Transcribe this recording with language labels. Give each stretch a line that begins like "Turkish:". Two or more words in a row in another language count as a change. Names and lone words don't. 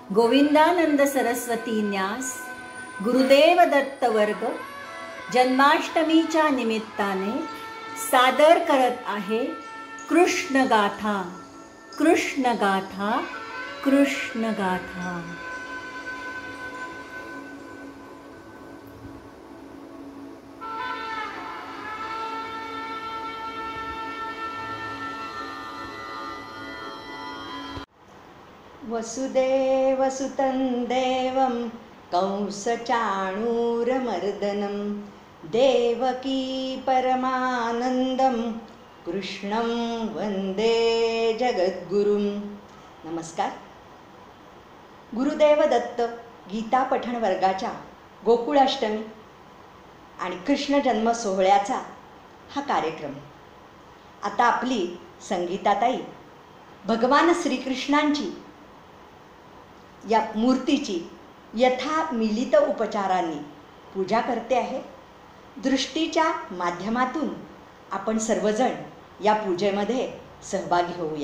Marathi: गोविंदानंद सरस्वती न्यास गुरुदेव दत्त वर्ग जन्माष्टमीच्या निमित्ताने सादर करत आहे कृष्ण गाथा कृष्ण गाथा कृष्ण गाथा।
Sanskrit: वसुदेवसुतं देवं कंसचाणूरमर्दनं देवकी परमानंदं कृष्णं वंदे जगद्गुरुं।
Marathi: नमस्कार। गुरुदेव दत्त गीता पठण वर्गाच्या गोकुळाष्टमी आणि कृष्ण जन्म सोहळ्याचा हा कार्यक्रम। आता आपली संगीताताई भगवान श्रीकृष्णांची या मूर्तीची
Sanskrit: यथा मिलित
Marathi: उपचारांनी पूजा करते आहे। दृष्टीच्या माध्यमातून आपण सर्वजण या पूजेमध्ये सहभागी होऊया।